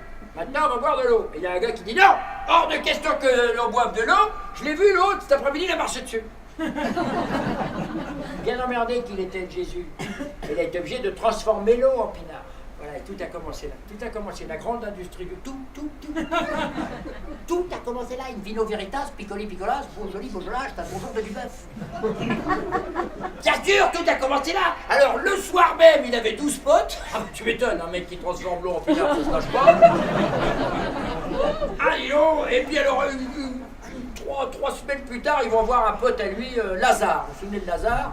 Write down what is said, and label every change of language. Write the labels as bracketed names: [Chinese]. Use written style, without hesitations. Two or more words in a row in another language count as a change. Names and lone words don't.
[French] Maintenant, on va boire de l'eau. Et il y a un gars qui dit non, hors de question que l'on boive de l'eau. Je l'ai vu l'autre, cet après-midi, il a marché dessus. Bien emmerdé qu'il était Jésus. Il a été obligé de transformer l'eau en pinard. Voilà, et tout a commencé là. Tout a commencé, la grande industrie de tout. Tout a commencé là. [Latin] In vino veritas, [Italian] piccoli piccolas, [French] beaujoli, beaujolage, t'as bonjour de du bœuf. Bien sûr, tout a commencé là. Alors, le soir même, il avait 12 potes. Ah, tu m'étonnes, un mec qui transforme l'eau en pinard, ça se lâche pas. Ah, dis donc. Et puis alors, 3 semaines plus tard, ils vont voir un pote à lui, Lazare. Vous vous souvenez de Lazare?